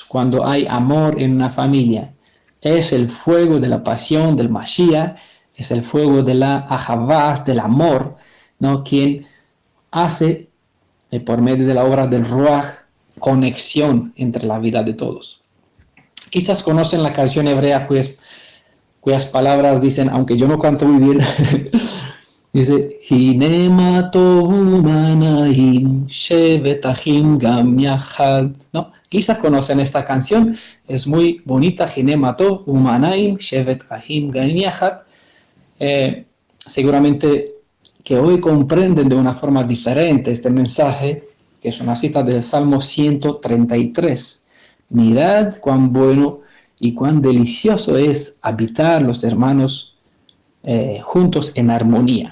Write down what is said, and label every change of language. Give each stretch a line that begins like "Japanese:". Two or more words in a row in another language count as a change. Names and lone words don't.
Spanish: Cuando hay amor en una familia, es el fuego de la pasión del Mashiach, es el fuego de la Ahavá, del amor, ¿no?, quien hace, por medio de la obra del Ruach, conexión entre la vida de todos. Quizás conocen la canción hebrea cuyas palabras dicen, aunque yo no canto muy bien, Dice,
Hebrew: הנה מה טוב ומה נעים שבת אחים גם יחד.
Spanish: ¿No? Quizás conocen esta canción, es muy bonita.
Hebrew: הנה מה טוב ומה נעים שבת אחים גם יחד.
Spanish: Seguramente que hoy comprenden de una forma diferente este mensaje, que es una cita del Salmo 133. Mirad cuán bueno y cuán delicioso es habitar los hermanos juntos en armonía.